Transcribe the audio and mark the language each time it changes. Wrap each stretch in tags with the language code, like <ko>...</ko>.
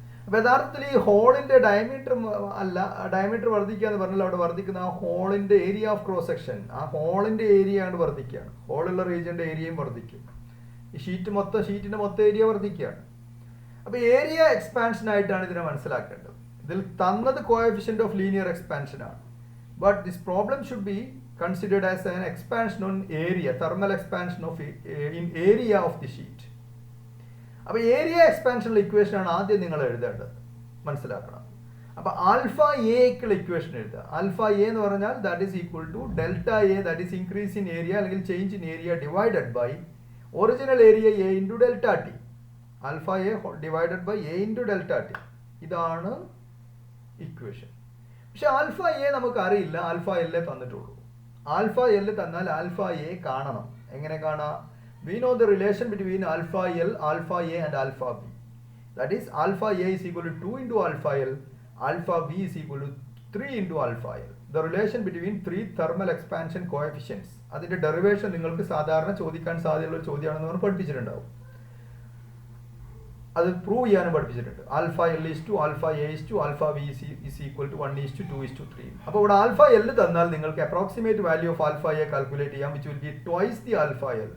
<ml>അപ്പോൾ യഥാർത്ഥത്തിൽ ഈ ഹോളിന്റെ ഡയമീറ്റർ അല്ല, ഡയമീറ്റർ വർദ്ധിക്കുക എന്ന് പറഞ്ഞാൽ അവിടെ വർദ്ധിക്കുന്ന ആ ഹോളിന്റെ ഏരിയ ഓഫ് ക്രോസ് സെക്ഷൻ, ആ ഹോളിന്റെ ഏരിയ ആണ് വർദ്ധിക്കുകയാണ്. ഹോളുള്ള റീജിയന്റെ ഏരിയയും വർദ്ധിക്കും. ഈ ഷീറ്റിന്റെ മൊത്തം ഏരിയ വർദ്ധിക്കുകയാണ്. അപ്പോൾ ഏരിയ എക്സ്പാൻഷൻ ആയിട്ടാണ് ഇതിനെ മനസ്സിലാക്കേണ്ടത്. ഇതിൽ തന്നത് കോഎഫിഷ്യന്റ് ഓഫ് ലീനിയർ എക്സ്പാൻഷൻ ആണ്.</ml> <en>But this problem should be considered as an expansion on area, thermal expansion of in area of the sheet.</en> <ml>അപ്പോൾ ഏരിയ എക്സ്പാൻഷനുള്ള ഇക്വേഷൻ ആണ് ആദ്യം നിങ്ങൾ എഴുതേണ്ടത്, മനസ്സിലാക്കണം.</ml> <en>അപ്പോൾ ആൽഫ എക്കുള്ള ഇക്വേഷൻ എഴുതുക. ആൽഫ എ എന്ന് പറഞ്ഞാൽ that is equal to delta A, that is increase in area അല്ലെങ്കിൽ change in area divided by original area A into delta T. Alpha A divided by A into delta T. ഇതാണ് equation.</en> <ml>പക്ഷെ alpha A നമുക്ക് അറിയില്ല, alpha L തന്നിട്ടുള്ളൂ. Alpha L തന്നാൽ alpha A കാണണം. എങ്ങനെ കാണാം?</ml> <en>we know the relation between alpha L, alpha A and alpha B. That is alpha A is equal to 2 into alpha L, alpha B is equal to 3 into alpha L. The relation between three thermal expansion coefficients.</en> <ml>അതിന്റെ derivation നിങ്ങൾക്ക് സാധാരണ ചോദിക്കാൻ സാധ്യതയുള്ള ചോദ്യമാണെന്ന് നമ്മൾ പഠിപ്പിച്ചിട്ടുണ്ടാവും. അത് prove ചെയ്യാനും പഠിപ്പിച്ചിട്ടുണ്ട്.</ml> <en>Alpha L is to alpha A is to alpha B is equal to 1 is to 2 is to 3.</en> <ml>അപ്പോൾ ഇവിടെ ആൽഫ എൽ തന്നാൽ നിങ്ങൾക്ക് approximate value of alpha A calculate ചെയ്യാം,</ml> <en>Which will be twice the alpha L.</en>